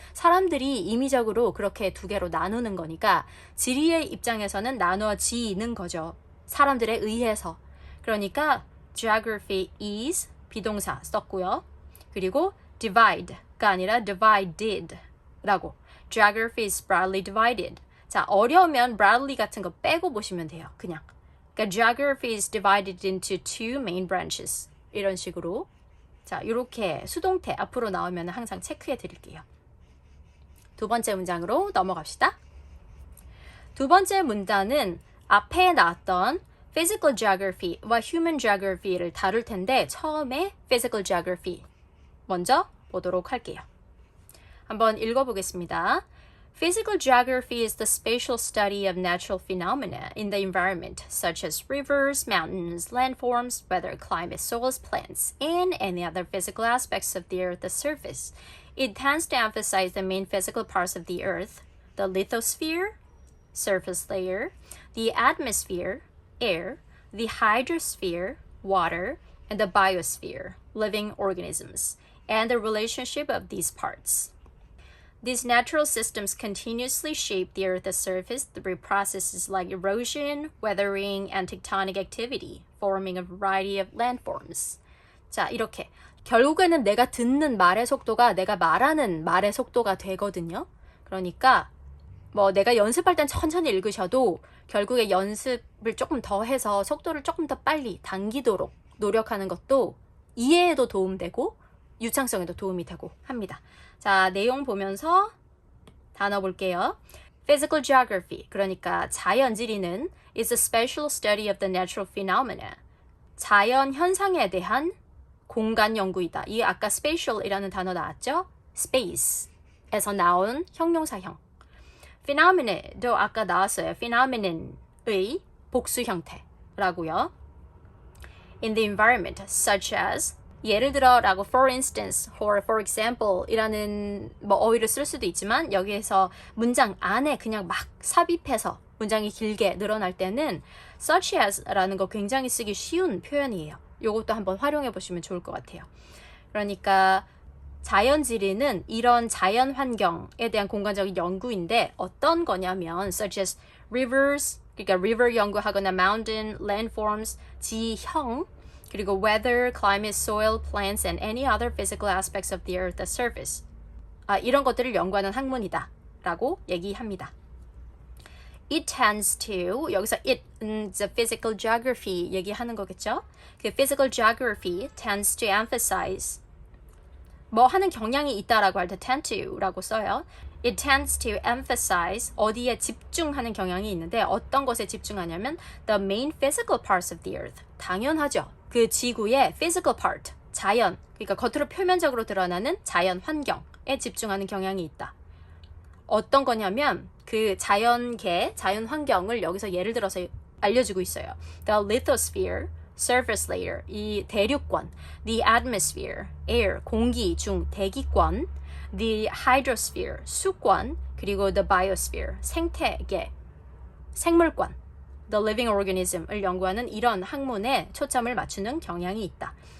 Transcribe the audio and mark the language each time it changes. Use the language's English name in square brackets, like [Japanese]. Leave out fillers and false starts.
[Korean] 사람들이 임의적으로 그렇게 두 개로 나누는 거니까 지리의 입장에서는 나눠지는 거죠. 사람들에 의해서. 그러니까 [English] Geography is [Korean] 비동사 썼고요. 그리고 divide가 아니라 divided 라고. [English] Geography is broadly divided. [Korean] 자, 어려우면 broadly 같은 거 빼고 보시면 돼요. 그냥. 그러니까 [English] geography is divided into two main branches. [Korean] 이런 식으로. 자, 이렇게 수동태 앞으로 나오면 항상 체크해 드릴게요. 두 번째 문장으로 넘어갑시다. 두 번째 문단은 앞에 나왔던 physical geography와 human geography를 다룰 텐데 처음에 physical geography 먼저 보도록 할게요. 한번 읽어보겠습니다. [English] Physical geography is the spatial study of natural phenomena in the environment, such as rivers, mountains, landforms, weather, climate, soils, plants, and any other physical aspects of the Earth's surface. It tends to emphasize the main physical parts of the Earth, the lithosphere, surface layer, the atmosphere, air, the hydrosphere, water, and the biosphere, living organisms, and the relationship of these parts. These natural systems continuously shape the Earth's surface through processes like erosion, weathering, and tectonic activity, forming a variety of landforms. [Korean] 자, 이렇게. 결국에는 내가 듣는 말의 속도가 내가 말하는 말의 속도가 되거든요. 그러니까 뭐 내가 연습할 땐 천천히 읽으셔도 결국에 연습을 조금 더 해서 속도를 조금 더 빨리 당기도록 노력하는 것도 이해에도 도움되고 유창성에도 도움이 되고 합니다. 자, 내용 보면서 단어 볼게요. [English] Physical geography, [Korean] 그러니까 자연지리는 [English] is a special study of the natural phenomena. [Korean] 자연 현상에 대한 공간 연구이다. 이 아까 spatial이라는 단어 나왔죠? space에서 나온 형용사형. phenomen도 아까 나왔어요. phenomenon의 복수 형태라고요. [English] In the environment, such as [Korean] 예를 들어 라고 [English] for instance, or for example [Korean] 이라는 뭐 어휘를 쓸 수도 있지만 여기에서 문장 안에 그냥 막 삽입해서 문장이 길게 늘어날 때는 such as 라는 거 굉장히 쓰기 쉬운 표현이에요. 요것도 한번 활용해 보시면 좋을 것 같아요. 그러니까 자연지리는 이런 자연 환경에 대한 공간적인 연구인데 어떤 거냐면 [English] such as rivers, [Korean] 그러니까 [English] river [Korean] 연구하거나 [English] mountain, landforms, [Korean] 지형, 그리고 [English] weather, climate, soil, plants, and any other physical aspects of the Earth's surface. [Korean] 이런 것들을 연구하는 학문이다 라고 얘기합니다. [English] It tends to, [Korean] 여기서 [English] it, the physical geography [Korean] 얘기하는 거겠죠? 그 [English] physical geography tends to emphasize [Korean] 뭐 하는 경향이 있다라고 할 때 tend to라고 써요. [English] It tends to emphasize [Korean] 어디에 집중하는 경향이 있는데 어떤 것에 집중하냐면 [English] the main physical parts of the earth. [Korean] 당연하죠. 그 지구의 physical part, 자연, 그러니까 겉으로 표면적으로 드러나는 자연 환경에 집중하는 경향이 있다. 어떤 거냐면 그 자연계, 자연 환경을 여기서 예를 들어서 알려주고 있어요. [English] The lithosphere, surface layer, [Korean] 이 대륙권, [English] the atmosphere, air, [Korean] 공기 중 대기권, the hydrosphere, 수권, 그리고 the biosphere, 생태계, 생물권, [English] the living organism [Korean] 을 연구하는 이런 학문에 초점을 맞추는 경향이 있다.